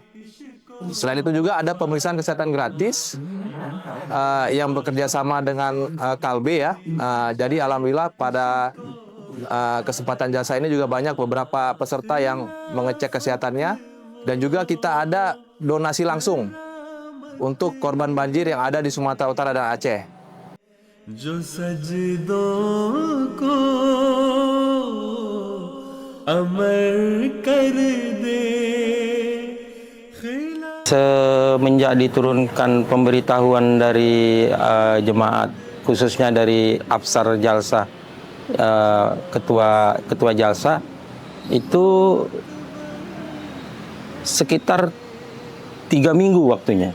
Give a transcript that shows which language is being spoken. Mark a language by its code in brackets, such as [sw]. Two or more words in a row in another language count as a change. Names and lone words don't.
[id] Selain itu juga ada pemeriksaan kesehatan gratis yang bekerja sama dengan Kalbe ya. Jadi alhamdulillah pada kesempatan jasa ini juga banyak beberapa peserta yang mengecek kesehatannya, dan juga kita ada donasi langsung untuk korban banjir yang ada di Sumatera Utara dan Aceh. [ur] جو سجدوں کو امر کر دے. [id] Semenjak diturunkan pemberitahuan dari jemaat, khususnya dari Afsar Jalsah, ketua Jalsah, itu sekitar 3 minggu waktunya.